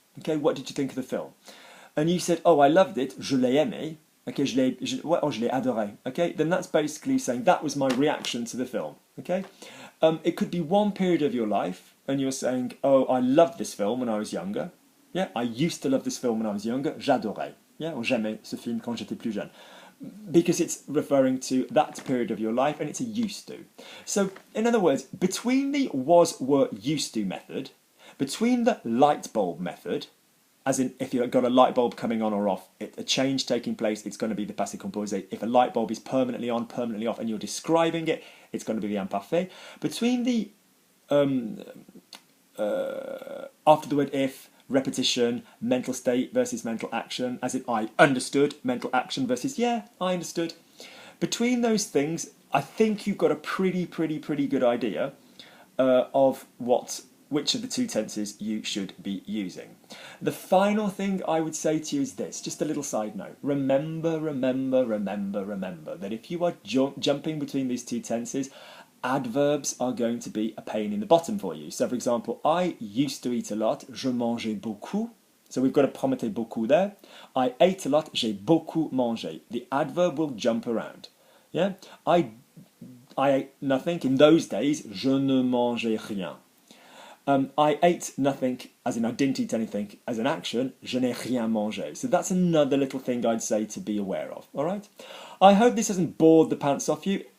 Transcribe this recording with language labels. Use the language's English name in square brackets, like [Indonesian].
[English] Okay, what did you think of the film? And you said, oh, I loved it, [French] je l'ai aimé. [English] Okay, [French] je l'ai adoré. [English] Okay, then that's basically saying that was my reaction to the film. Okay, it could be one period of your life and you're saying, oh, I loved this film when I was younger. Yeah, I used to love this film when I was younger. [French] J'adorais. Yeah, or j'aimais ce film quand j'étais plus jeune. [English] Because it's referring to that period of your life and it's a used to. So, in other words, between the was, were, used to method, between the light bulb method, as in if you've got a light bulb coming on or off, a change taking place, it's going to be the passé composé. If a light bulb is permanently on, permanently off, and you're describing it, it's going to be the imparfait. Between the, after the word if, repetition, mental state versus mental action, as in I understood, mental action versus yeah, I understood. Between those things, I think you've got a pretty good idea of which of the two tenses you should be using. The final thing I would say to you is this, just a little side note. Remember that if you are jumping between these two tenses, adverbs are going to be a pain in the bottom for you. So, for example, I used to eat a lot, [French] je mangeais beaucoup. [English] So we've got a promettre beaucoup there. I ate a lot, [French] j'ai beaucoup mangé. [English] The adverb will jump around. Yeah, I ate nothing. In those days, [French] je ne mangeais rien. [English] I ate nothing, as in I didn't eat anything, as an action, [French] je n'ai rien mangé. [English] So that's another little thing I'd say to be aware of. All right. I hope this hasn't bored the pants off you.